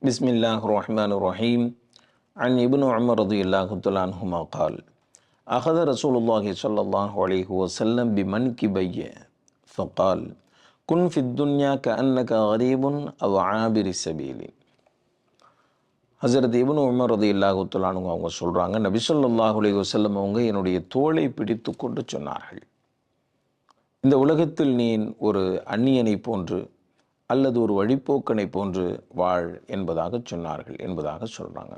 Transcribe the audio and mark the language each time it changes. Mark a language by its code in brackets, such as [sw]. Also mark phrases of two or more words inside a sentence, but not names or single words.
[ar] بسم الله الرحمن الرحيم عن ابن عمر رضي الله تعالى عنهما قال أخذ رسول الله صلى الله عليه وسلم بمنكبي فقال كن في الدنيا كأنك غريب أو عابر السبيل. [ta] ஹஸரத் இப்னு உமர் [ar] رضي الله تعالى عنه [ta] அவங்க சொல்கிறாங்க, நபி [ar] صلى الله عليه وسلم [ta] அவங்க என்னுடைய தோளை பிடித்து கொண்டு சொன்னார்கள், இந்த உலகத்தில் நீ ஒரு அந்நியனை போன்று அல்லது ஒரு வழிப்போக்கனை போன்று வாழ் என்பதாக சொன்னார்கள் என்பதாக சொல்கிறாங்க.